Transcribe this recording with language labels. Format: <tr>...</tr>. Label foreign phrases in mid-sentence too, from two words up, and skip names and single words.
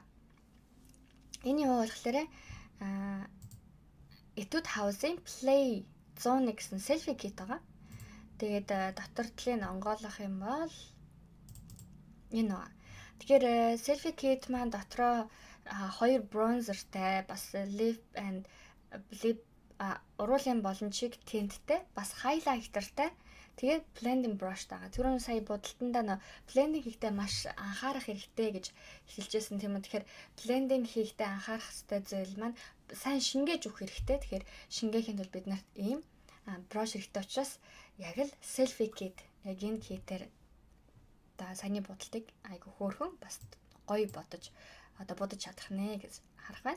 <mn>Энэ юу болохоор Etude House-ын Play 101 гэсэн</mn> <en>selfie kit</en> <mn>байгаа. Тэгээд дотор талыг онгойлгох юм бол энэ байгаа. Тэгэхээр</mn> <en>selfie kit</en> <mn>маань дотроо 2 bronzerтай бас</mn> <en>lip and lip</en> <mn>уруулын боломжийг тенттэй бас highlighterтай тэгээд</mn> <en>blending brush</en> <mn>тагаа. Түрүүн сая будалтандаа нөө blending хийхдээ маш анхаарах хэрэгтэй гэж хэлжсэн тийм үү. Тэгэхээр blending хийхдээ анхаарах хэрэгтэй зүйл маань сайн шингээж өгөх хэрэгтэй. Тэгэхээр шингээхийн тулд бид нарт ийм brush хэрэгтэй учраас яг л</mn> <en>selfie kit</en> <mn>яг энэ kitээр саяны будалтыг айгу хөөрхөн бас гоё бодож одоо будаж чадах нэ гэж харах байна.</mn>